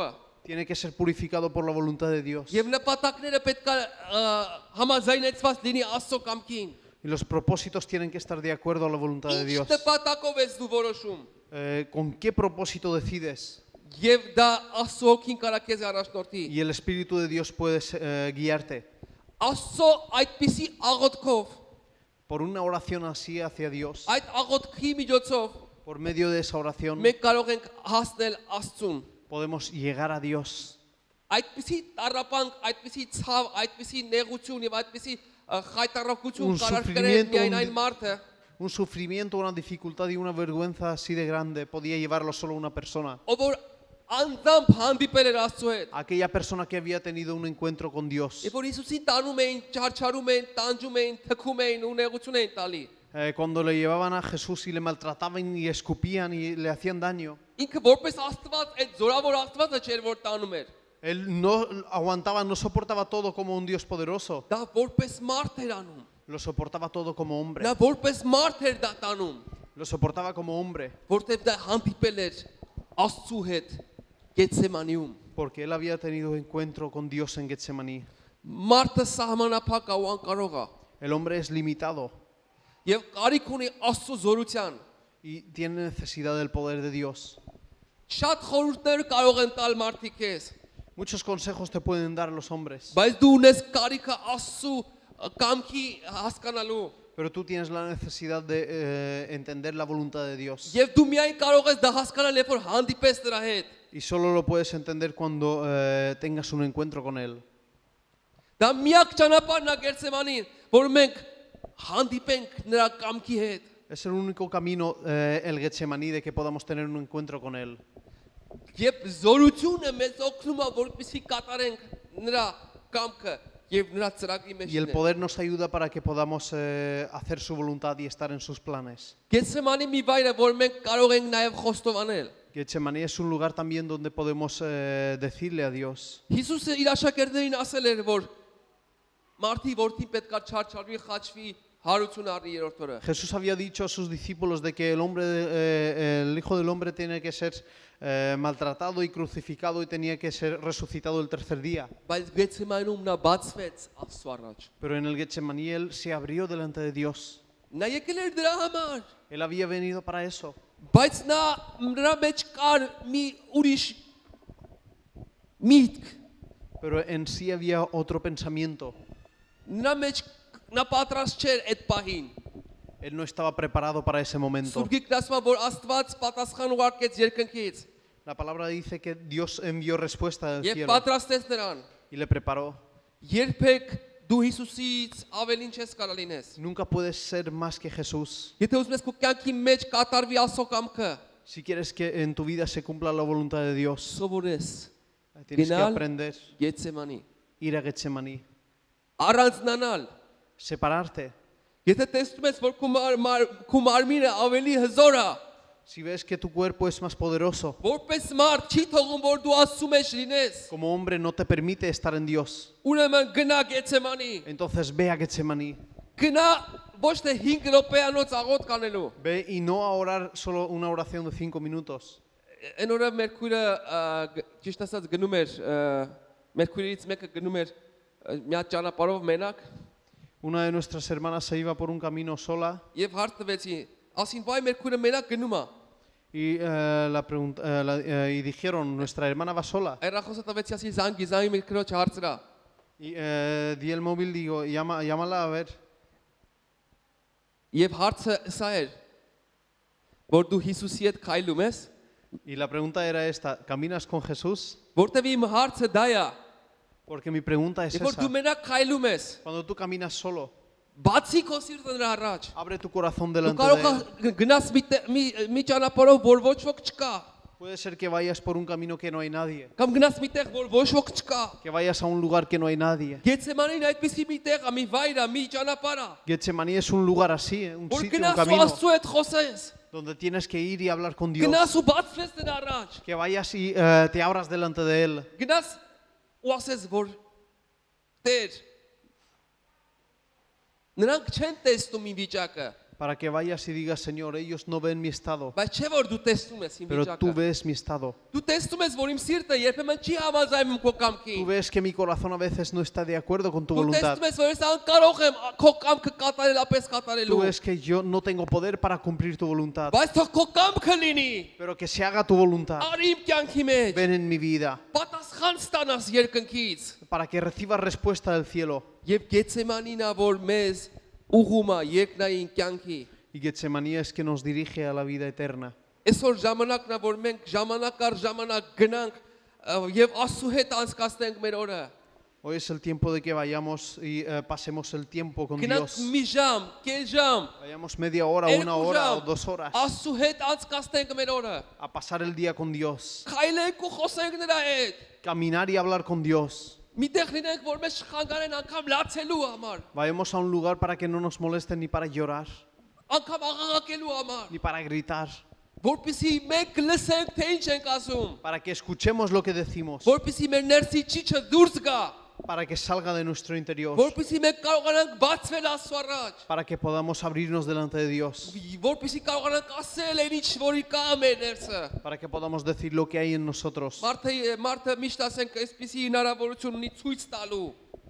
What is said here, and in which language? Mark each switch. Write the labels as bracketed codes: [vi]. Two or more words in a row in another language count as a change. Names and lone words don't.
[es] tiene que ser purificado por la voluntad de Dios. [hy] Եվ նպատակները պետք է համաձայնեցված լինի Աստծո կամքին։ [es] Y los propósitos tienen que estar de acuerdo a la voluntad de [hy] Ինչ [es] Dios. [hy] նպատակով ես դու որոշում։ [es] ¿Con qué propósito decides? [hy] Եվ դա Աստծո հոգին կարա քեզ առաջնորդի։ [es] Y el Espíritu de Dios puede guiarte. [hy] Աստծո այդպիսի աղոթքով, [es] Por una oración así hacia Dios, [hy] այդ աղոթքի միջոցով [es] por medio de esa oración, [hy] մենք կարող ենք հասնել Աստծուն։ [es] podemos llegar a Dios. [hy] Այդպիսի տարապանք, այդպիսի ցավ, այդպիսի նեղություն եւ այդպիսի խայտարակություն [es] Un [hy] կարար [es] sufrimiento, [hy] կրել միայն այն մարդը, [es] Un sufrimiento, una dificultad y una vergüenza así de grande podía llevarlo solo una persona. [hy] ով որ անձամբ հանդիպել էր Աստծո հետ։ [es] Aquella persona que había tenido un encuentro con Dios. [hy] Երբ որ Հիսուսին տանում էին, չարչարում էին, տանջում էին, թքում էին ու նեղություն էին տալի։ [es] Cuando le llevaban a Jesús y le maltrataban y escupían y le hacían daño, [hy] Ինքը որպես Աստված, այդ զորավոր Աստվածը չէր որ տանում էր։ [es] él no aguantaba, no soportaba todo como un Dios poderoso, [hy] Դա որպես մարդ էր անում։ [es] lo soportaba todo como hombre, [hy] Նա որպես մարդ էր դա տանում, [es] lo soportaba como hombre, [hy] որտեղ դա հանդիպել էր Աստծո հետ Գեցեմանիում։ [es] porque él había tenido encuentro con Dios en Getsemaní. [hy] Մարդը սահմանափակ է ու անկարող է [es] El hombre es limitado [hy] եւ կարիք ունի Աստծո զորության։ [es] y tiene necesidad del poder de Dios. [hy] Շատ խորհուրդներ կարող են տալ մարդիկ քեզ, [es] Muchos consejos te pueden dar los hombres, [hy] Բայց դու ունես կարիքը Աստծո կամքի հասկանալու։ [es] pero tú tienes la necesidad de entender la voluntad de Dios. [hy] Եվ դու միայն կարող ես դա հասկանալ, երբ որ հանդիպես նրա հետ։ [es] Y solo lo puedes entender cuando tengas un encuentro con Él. [hy] Դա միակ ճանապարհն է Գերսեմանին, որ մենք հանդիպենք նրա կամքի հետ։ [es] Es el único camino, el Getsemaní, de que podamos tener un encuentro con Él. [hy] Եվ զորությունը մեզ օգնում է, որպեսզի կատարենք նրա կամքը եւ նրա ծրագրի մեջ [es] Y el [hy] լինենք։ [es] poder nos ayuda para que podamos hacer su voluntad y estar en sus planes. [hy] Գերսեմանի մի վայր է, որ մենք կարող ենք նաեւ խոստովանել։ [es] Getsemaní es un lugar también donde podemos decirle a Dios. [hy] Հիսուսը իր աշակերտներին asել էր, որ մարդի որդին պետքա չարչարվի, խաչվի, հարություն առնի երրորդ օրը։ [es] Jesús había dicho a sus discípulos de que el Hijo del Hombre tiene que ser maltratado y crucificado y tenía que ser resucitado el tercer día. [hy] Բայց Գերսեմանում նա բացվեց Աստծո առաջ։ [es] Pero en el Getsemaní Él se abrió delante de Dios. [hy] Նա եկել էր դրա համար, [es] Él había venido para eso. [hy] բայց նրա մեջ կար մի ուրիշ միտք։ [es] Pero en sí había otro pensamiento. [hy] Նրա մեջ նա պատրաստ չէր այդ պահին։ [es] Él no estaba preparado para ese momento. [hy] Սուրբ Գիրքն ասում է, որ Աստված պատասխան ուղարկեց երկնքից [es] La palabra dice que Dios envió respuesta del [hy] եւ [es] cielo [hy] պատրաստեց նրան։ [es] y le preparó. [hy] Երբեք դու Հիսուսից ավելին չես կարող լինես։ [es] Nunca puedes ser más que Jesús. [hy] Եթե ուզում ես քո կյանքի մեջ կատարվի Աստծո կամքը, [es] Si quieres que en tu vida se cumpla la voluntad de Dios, [hy] սովորես [es] tienes que Genial. aprender [hy] Գեցեմանի, [es] ir a Getsemaní, [hy] առանձնանալ։ [es] separarte. [hy] Եթե տեսնում ես, որ քո մարմինը ավելի հզոր է, [es] Si ves que tu cuerpo es más poderoso, [hy] որպես մարդ չի թողում, որ դու Աստծո մեջ լինես, [es] como hombre no te permite estar en Dios, [hy] ուրեմն գնա Գեցեմանի։ [es] entonces ve a Getsemaní. [hy] Գնա ոչ թե 5 րոպեանոց աղոտ կանելու։ [es] Ve y no a orar solo una oración de 5 minutos. [hy] Այն օրը Մերկուրը ճիշտ ասած գնում էր Մերկուրից մեկը գնում էր մի հատ ճանապարհով մենակ [es] Una de nuestras hermanas se iba por un camino sola [hy] եւ հարց տվեցին, ասին վայ Մերկուրը մենակ գնում է։ [es] y, y dijeron, nuestra hermana va sola. [hy] Այրախոսը տվեցի, ասի զանգի Մերկուրոջ հարցրա։ [es] Y di el móvil, digo, llámala a ver. [hy] Եվ հարցը սա էր, որ դու Հիսուսի հետ քայլում ես, [es] Y la pregunta era esta, ¿caminas con Jesús? [hy] որտեւ իմ հարցը դա է, [es] Porque mi pregunta es [hy] երբ որ [es] esa. [hy] դու մենակ քայլում ես, [es] Cuando tú caminas solo, [hy] բացի քո սիրտը նրա առաջ, [es] abre tu corazón [hy] դու [es] delante [hy] կարող [es] de Él. [hy] ես գնաս մի ճանապարհով, որ ոչ ոք չկա, [es] Puede ser que vayas por un camino que no hay nadie, [hy] կամ գնաս մի տեղ, որ ոչ ոք չկա։ [es] que vayas a un lugar que no hay nadie. [hy] Գեցեմանին այդպեսի մի տեղ է, մի վայր է, մի ճանապարհ է, [es] Getsemaní es un lugar así, un [hy] որ [es] sitio, un [hy] գնաս ու [es] camino, [hy] Աստծո հետ խոսես, [es] donde tienes que ir y hablar con Dios. [hy] գնաս ու բացվես նրա առաջ, [es] Que vayas y te abras delante de Él. [hy] գնաս ու ասես, որ Տեր, նրանք չեն տեսնում իմ վիճակը, [es] Para que vayas y digas, Señor, ellos no ven mi estado, [hy] բայց չէ որ դու տեսնում ես իմ [es] pero tú [hy] վիճակը։ [es] ves mi estado. [hy] Դու տեսնում ես, որ իմ սիրտը երբեմն չի համաձայնում քո [es] Tú [hy] կամքին։ [es] ves que mi corazón a veces no está de acuerdo con tu [hy] Դու [es] voluntad. [hy] տեսնում ես, որ ես անկարող եմ քո կամքը կատարելապես [es] Tú [hy] կատարելու։ [es] ves que yo no tengo poder para cumplir tu voluntad, [hy] Բայց թող քո կամքը լինի, [es] pero que se haga tu voluntad. [hy] արի իմ կյանքի մեջ, [es] Ven en mi vida, [hy] պատասխան ստանաս երկնքից։ [es] para que recibas respuesta del cielo. [hy] Եվ Գեցեմանին ա որ մեզ ուղում է երկնային կյանքի։ [es] Y Getsemaní es que nos dirige a la vida eterna. [hy] Այսօր ժամանակն է որ մենք ժամանակ առ ժամանակ գնանք եւ Աստծո հետ անցկացնենք մեր օրը։ [es] Hoy es el tiempo de que vayamos y pasemos el tiempo con [hy] Գնանք [es] Dios. [hy] մի ժամ, կես ժամ, [es] Vayamos media hora, una hora o 2 horas [hy] Աստծո հետ անցկացնենք մեր օրը։ [es] a pasar el día con Dios. [hy] Քայլենք ու խոսենք նրա հետ։ [es] Caminar y hablar con Dios. [hy] Միտեղ լինենք որ մեզ շխանգարեն անգամ լացելու համար, [es] Vayamos a un lugar para que no nos molesten ni para llorar, [hy] անգամ աղաղակելու համար, [es] ni para gritar, [hy] որպեսզի մենք լսենք թե ինչ ենք ասում, [es] para que escuchemos lo que decimos, [hy] որպեսզի մեր ներսի ճիճը դուրս գա, [es] para que salga de nuestro interior, [hy] որպեսզի մենք կարողանանք բացվել Աստծո առաջ, [es] para que podamos abrirnos delante de Dios, [hy] որպեսզի կարողանանք ասել այն ինչ որի կա մեր ներսը։ [es] para que podamos decir lo que hay en nosotros. [hy] Մարդը միշտ ասենք այսպեսի հնարավորություն ունի ցույց տալու,